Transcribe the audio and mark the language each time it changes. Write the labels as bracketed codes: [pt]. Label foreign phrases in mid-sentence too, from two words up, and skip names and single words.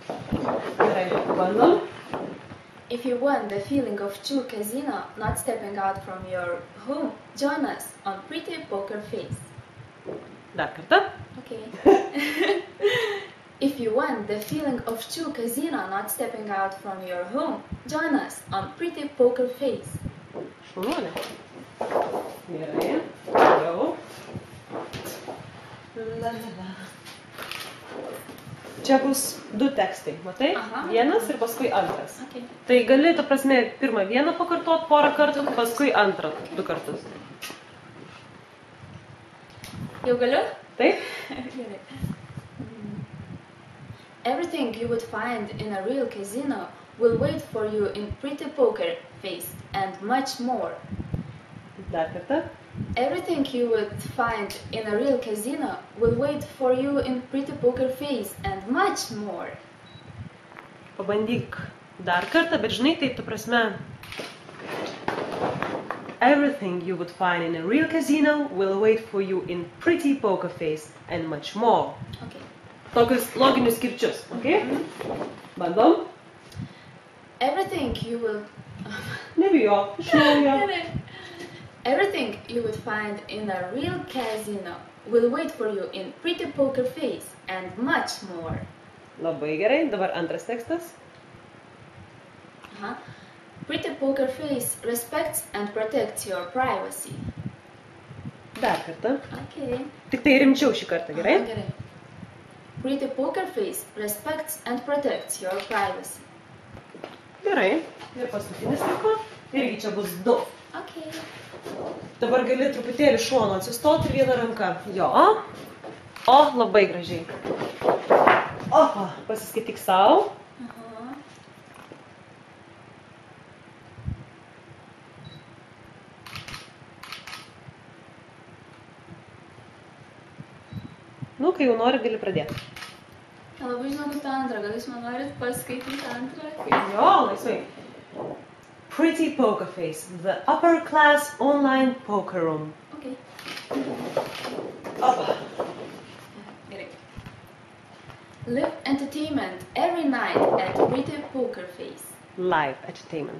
[lt] Gerai, bandom. [en] If you want the feeling of true casino, not stepping out from your home, join us on Pretty Poker Face. [lt] Dar kartą. Okay. [en] If you want the feeling of true casino, not stepping out from your home, join us on Pretty Poker Face. [lt] Šaunuolė. Gerai. Toliau. Čia bus du tekstai, matai? Aha. Vienas ir paskui antras. Okay. Tai gali, ta prasme, pirmą vieną pakartot porą kartų, paskui antrą 2 kartus. Jau galiu? Taip? Gerai. [en] Everything you would find in a real casino will wait for you in Pretty Poker Face and much more. [lt] Dar kartą. [en] Everything you would find in a real casino will wait for you in Pretty Poker Face and much more. [lt] Pabandyk dar kartą, bet žinai, taip, ta prasme. [en] Everything you would find in a real casino will wait for you in Pretty Poker Face and much more. [lt] Okay. Tokius loginius kirčius, okay? Bandom. [en] Everything you will [lt] Nebijok, iš naujo. [en] Everything you would find in a real casino will wait for you in Pretty Poker Face and much more. [lt] Labai gerai, dabar antras tekstas. [en] Pretty Poker Face respects and protects your privacy. [lt] Dar kartą. Okay. Tik tai rimčiau šį kartą, gerai? Gerai. [en] Pretty Poker Face respects and protects your privacy. [lt] Gerai. Ir paskutinis liko. Irgi čia bus 2. Okay. Dabar gali truputėlį šono atsistoti ir vieną ranką. Jo. O, labai gražiai. Opa, pasiskaityk savo. Nu, kai jau nori, gali pradėti. Labai žinau tą antrą, gal jūs man norit paskaityti antrą? Jo, laisvai. [en] Pretty Poker Face, the upper class online poker room. [lt] Okay. Opa. Gerai. [en] Live entertainment every night at Pretty Poker Face. Live entertainment.